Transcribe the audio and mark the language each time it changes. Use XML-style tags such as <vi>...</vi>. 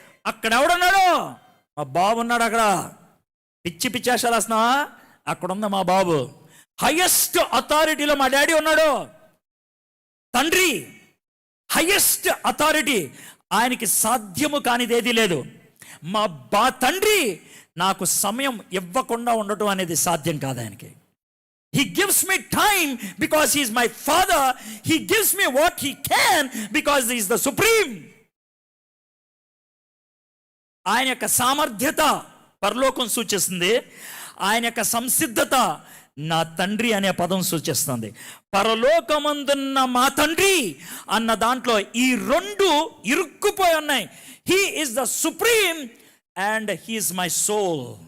<te>అక్కడ ఎవడున్నాడు? మా బాబు ఉన్నాడు. అక్కడ పిచ్చి పిచ్చేషాలు వేస్తున్నావా? అక్కడుంది మా బాబు. హైయెస్ట్ అథారిటీలో మా డాడీ ఉన్నాడు, తండ్రి హైయెస్ట్ అథారిటీ. ఆయనకి సాధ్యము కానిది ఏదీ లేదు. మా తండ్రి నాకు సమయం ఇవ్వకుండా ఉండటం అనేది సాధ్యం కాదు ఆయనకి.</te> <en>He gives me time because he is my father. He gives me what he can because he is the supreme.</en> <te>ఆయన యొక్క సామర్థ్యత పరలోకం సూచిస్తుంది, ఆయన యొక్క సంసిద్ధత నా తండ్రి అనే పదం సూచిస్తుంది. పరలోకమందున్న మా తండ్రి అన్న దాంట్లో ఈ రెండు ఇరుక్కుపోయి ఉన్నాయి.</te> <en>He is the supreme and he is my soul.</en>